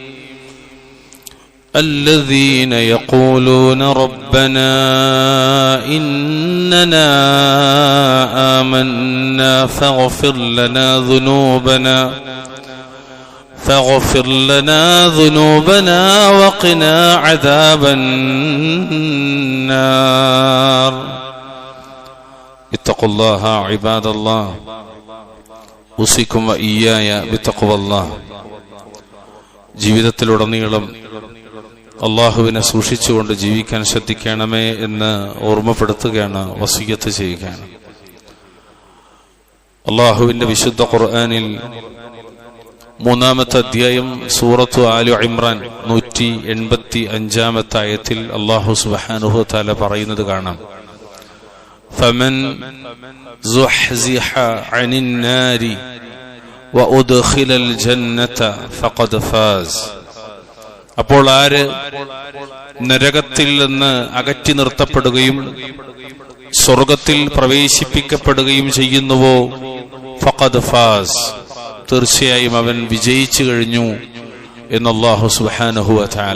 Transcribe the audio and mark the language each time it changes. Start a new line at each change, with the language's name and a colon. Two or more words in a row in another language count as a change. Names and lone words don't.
Arabic: الذين يقولون ربنا إننا آمنا فاغفر لنا ذنوبنا وقنا عذاب النار. اتقوا الله عباد الله، أوصيكم وإياي بتقوى الله.
Malayalam: ജീവിതത്തിലുടനീളം അള്ളാഹുവിനെ സൂക്ഷിച്ചുകൊണ്ട് ജീവിക്കാൻ ശ്രദ്ധിക്കണമേ എന്ന് ഓർമ്മപ്പെടുത്തുകയാണ്, വസിയ്യത്ത് ചെയ്യുകയാണ്. അള്ളാഹുവിന്റെ വിശുദ്ധ ഖുർആനിൽ 3-ാമത്തെ അധ്യായം സൂറത്തു ആലു ഇമ്രാൻ 185-ാമത്തെ ആയത്തിൽ അള്ളാഹു
Arabic: سبحانه وتعالى
Malayalam: പറയുന്നത് കാണാം:
Arabic: فمن زحزح عن النار وأدخل الجنة فقد فاز.
Malayalam: അപ്പോൾ ആര് നരകത്തിൽ നിന്ന് അകറ്റി നിർത്തപ്പെടുകയും സ്വർഗത്തിൽ പ്രവേശിപ്പിക്കപ്പെടുകയും ചെയ്യുന്നുവോ
Arabic: فقد فاز,
Malayalam: തീർച്ചയായും അവൻ വിജയിച്ചു കഴിഞ്ഞു എന്ന് അല്ലാഹു
Arabic: سبحانه وتعالى.